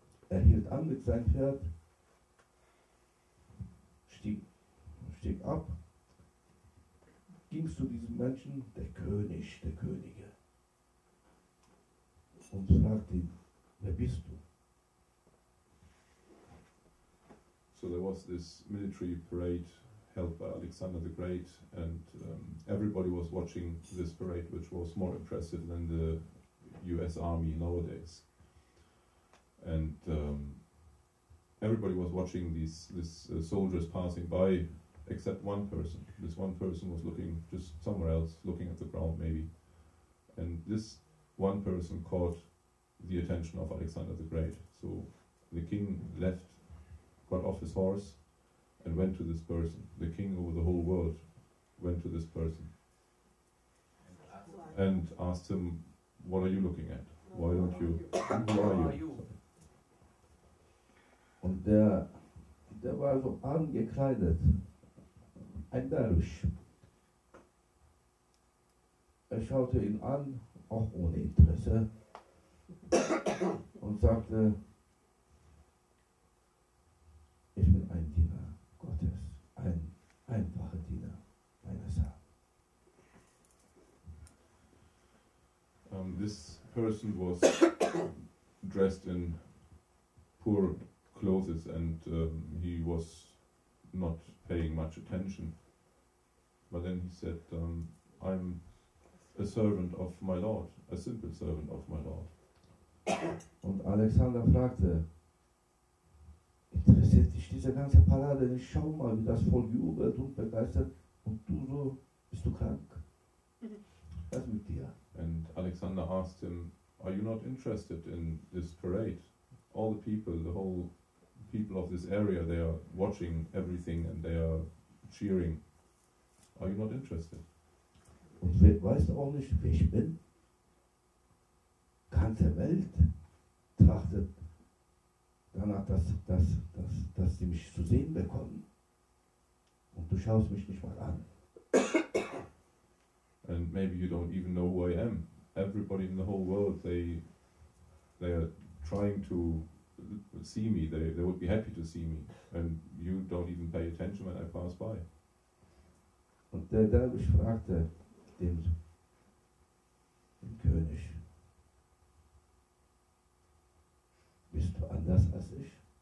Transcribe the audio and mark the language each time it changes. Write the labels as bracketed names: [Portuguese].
[German] Er hielt an mit seinem Pferd, stieg ab, ging zu diesem Menschen, der König der Könige, und fragte ihn, wer bist du? [English] So there was this military parade held by Alexander the Great, and everybody was watching this parade, which was more impressive than the US Army nowadays. And everybody was watching these soldiers passing by, except one person. This one person was looking just somewhere else, looking at the ground maybe. And this one person caught the attention of Alexander the Great. So the king got off his horse and went to this person. The king over the whole world went to this person and asked him, what are you looking at? Why don't you? Who are you? [German] Und der war so arm gekleidet, ein Derwisch. Schaute ihn an, auch ohne Interesse, und sagte, ich bin ein Diener Gottes, ein einfacher Diener meines Herrn. [English] This person was dressed in poor clothes and he was not paying much attention. But then he said, I'm a servant of my Lord, a simple servant of my Lord. [German] Und Alexander fragte, interessiert dich diese ganze Parade nicht? Schau mal, wie das Volk jubelt und begeistert und du so, bist du krank? Was mit dir? [English] And Alexander asked him, are you not interested in this parade? All the people, the whole people of this area, they are watching everything and they are cheering. Are you not interested? [German] Und weißt du auch nicht, wer ich bin? Ganze Welt trachtet danach, dass sie mich zu sehen bekommen. Und du schaust mich nicht mal an. [English] And maybe you don't even know who I am. Everybody in the whole world, they are trying to see me. They would be happy to see me. And you don't even pay attention when I pass by. [German] Und der Derwisch fragte den König, bist du anders als ich?